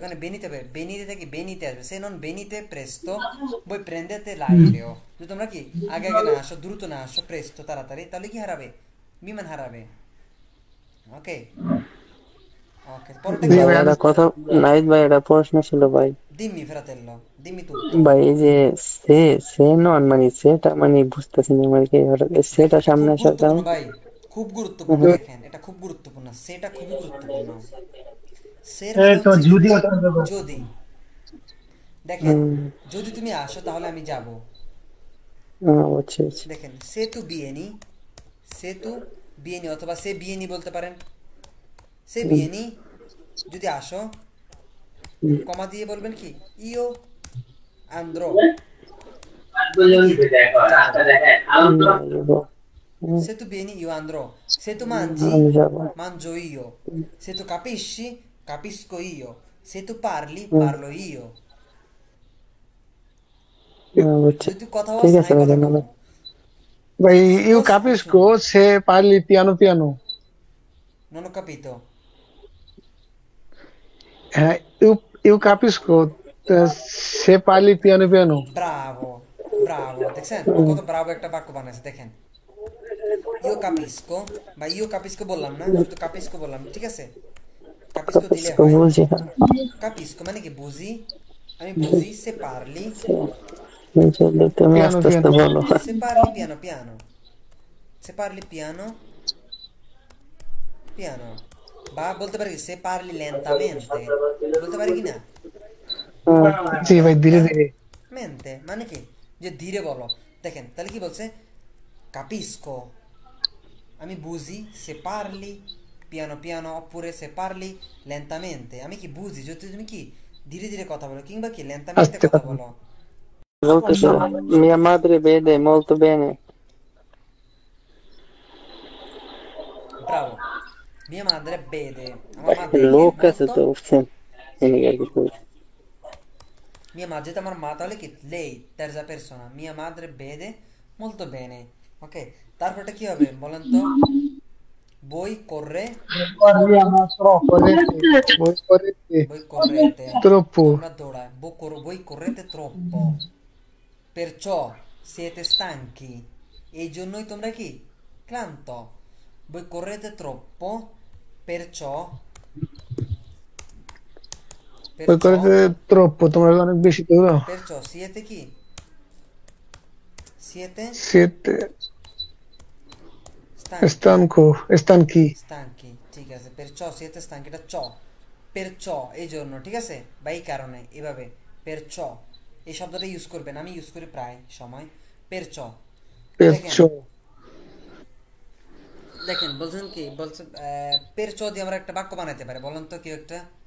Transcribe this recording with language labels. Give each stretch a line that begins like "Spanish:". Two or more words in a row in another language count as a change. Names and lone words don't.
Bangla: মানে বেনিতে হবে, বেনিতে থেকে বেনিতে আসবে।
Italian: se non venite presto voi prendete l'aereo,
Bangla: যদি তোমরা কি আগে আগে না আসো, দ্রুত না আসো, প্রেsto তাড়াতাড়ি, তাহলে কি হারাবে? বিমান হারাবে। ওকে ওকে, পরেরটা কি ভাই হবে? একটা কথা, নাহিদ ভাই একটা প্রশ্ন ছিল ভাই।
Italian: dimmi fratello, dimmi tutto।
Bangla: ভাই এই যে
Italian: se se non
Bangla: মানে সেটা মানে বুঝতেছি না মানে কি সেটা এটা সামনে খুব আসার কারণ। গুরুত্বপূর্ণ ভাই, খুব গুরুত্বপূর্ণ। দেখেন, এটা খুব গুরুত্বপূর্ণ, সেটা খুবই গুরুত্বপূর্ণ। সের এই মানে তো হচ্ছে যদি ওটা দেবো। যদি। দেখেন, হুম, যদি তুমি আসো তাহলে আমি যাব। আচ্ছা আচ্ছা। দেখেন,
Italian: se tu vieni, se tu vieni,
Bangla: অথবা
Italian: se vieni
Bangla: বলতে পারেন।
Italian: se vieni,
Bangla: যদি আসো, কমা দিয়ে বলবেন কি
Italian: io andrò, se tu vieni io andrò, se tu mangi
Bangla: আমি যাবো।
Italian: mangio io, se tu capisci capisco io, se tu parli parlo io।
Bangla: বুঝছি, যদি তুই কথা বলছ ঠিক না আছে ভাই, কথা বলবো। ধন্যবাদ। ভাই
Italian: Se tu ইউ fossi capisco se parli piano piano. non ho capito। হ্যাঁ, io capisco se parli piano piano. bravo bravo,
Bangla: দেখছেন কত ব্রাভো একটা বাক্য বানাইছে। দেখেন,
Italian: io capisco
Bangla: বা
Italian: io capisco
Bangla: বললাম না, শুধু capisco বললাম, ঠিক আছে? capisco দিলে হয়। বুঝি না, capisco মানে কি বুঝি, আমি বুঝি।
Italian: se parli,
Bangla: বুঝলি, তুমি পিয়ানো আস্তে আস্তে পিয়ানো। বলো।
Italian: se parli piano piano, se parli piano piano,
Bangla: বা বলতে পারি
Italian: se parli lentamente,
Bangla: বলতে পারি কি না? জি ভাই, ধীরে ধীরে। মেন্তে মানে কি যে ধীরে বলো। দেখেন, তাহলে কি বলছে?
Italian: capisco
Bangla: আমি বুঝি,
Italian: se parli piano piano, oppure se parli lentamente,
Bangla: আমি কি বুঝি যদি তুমি কি ধীরে ধীরে কথা বলো, কিংবা কি লেন্তামেন্তে আস্তে কথা কথা। বলো।
Italian: বলতেছে mia madre vede molto bene। ব্রাভো, mia madre vede,
Bangla: আমার মা দেখে লোক আছে molto। তো বুঝছেন, এদিকে আর কিছু বলছি।
Italian: mia madre,
Bangla: যেটা আমার মা, তাহলে কি
Italian: lei terza persona, mia madre vede molto bene।
Bangla: ওকে, তারপরটা কি হবে বলেন তো?
Italian: voi corre, Parliamo troppo, voi correte voi correte, troppo,
Bangla: তোমরা দৌড়ায়,
Italian: voi correte troppo, perciò siete stanchi,
Bangla: এই জন্যই তোমরা কি ক্লান্ত।
Italian: voi correte troppo, perciò voi correte troppo,
Bangla: তোমরা অনেক বেশি দৌড়াও।
Italian: perciò siete কি? siete Siete stanchi, stanchi, stanchi,
Bangla: ঠিক আছে।
Italian: perciò siete stanchi,
Bangla: এটা চ, perciò এই জন্য, ঠিক আছে, বা এই কারণে, এভাবে perciò এই শব্দটা ইউজ করবেন, আমি ইউজ করি প্রায় সময় perciò।
Italian: perciò,
Bangla: দেখেন বলছেন কি, বলছেন perciò দিয়ে আমরা একটা বাক্য বানাইতে পারি, বলেন তো কি একটা?